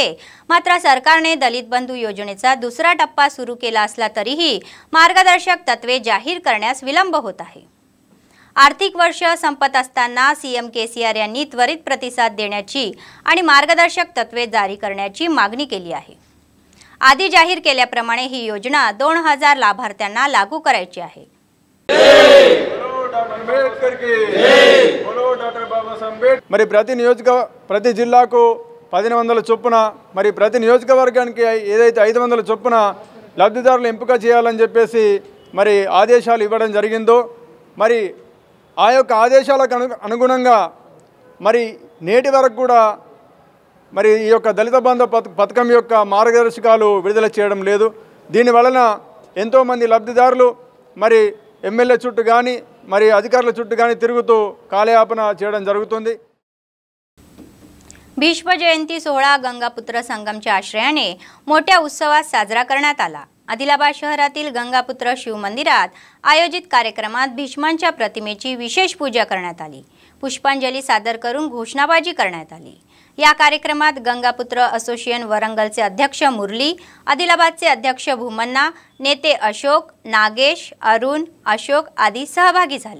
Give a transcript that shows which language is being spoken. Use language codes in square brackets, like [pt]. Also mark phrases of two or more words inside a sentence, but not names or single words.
[mr] मात्र सरकारने दलित बंधू योजनेचा दुसरा टप्पा सुरू केला असला तरीही मार्गदर्शक तत्वे जाहीर करण्यास विलंब होत आहे। आर्थिक वर्ष संपत असताना CM KCR यांनी त्वरित प्रतिसाद देण्याची आणि मार्गदर्शक तत्वे जारी करण्याची मागणी केली आहे। आधी जाहीर केल्याप्रमाणे ही योजना 2000 लाभार्थ्यांना लागू करायची आहे। [te] మరి ప్రతి జిల్లాకు 1500 చొప్పున మరి ప్రతి నియోజకవర్గానికి ఏదైతే 500 చొప్పున లబ్ధిదారులు ఎంపిక చేయాలని చెప్పేసి మరి ఆదేశాలు ఇవ్వడం జరిగిందో మరి ఆ యొక్క ఆదేశాలకు అనుగుణంగా మరి నేటి వరకు కూడా మరి ఈ యొక్క దళిత బంధు పథకం యొక్క మార్గదర్శకాలు విడుదల చేయడం లేదు। దీని వలన ఎంతో మంది లబ్ధిదారులు మరి ఎమ్మెల్యే చుట్టూ గాని మరి అధికారుల చుట్టూ గాని తిరుగుతూ కాలయాపన చేయడం జరుగుతుంది। [mr] भीष्म जयंती सोहळा गंगापुत्र संगमच्या आश्रयाने मोठ्या उत्सवात साजरा करण्यात आला। आदिलाबाद शहरातील गंगापुत्र शिव मंदिरात आयोजित कार्यक्रमात भीष्मांच्या प्रतिमेची विशेष पूजा करण्यात आली। पुष्पांजली सादर करून घोषणाबाजी करण्यात आली। या कार्यक्रमात गंगापुत्र असोसिएशन वरंगलचे अध्यक्ष मुरली, आदिलाबादचे अध्यक्ष भूमन्ना, नेते अशोक, नागेश, अरुण, अशोक आदी सहभागी झाले।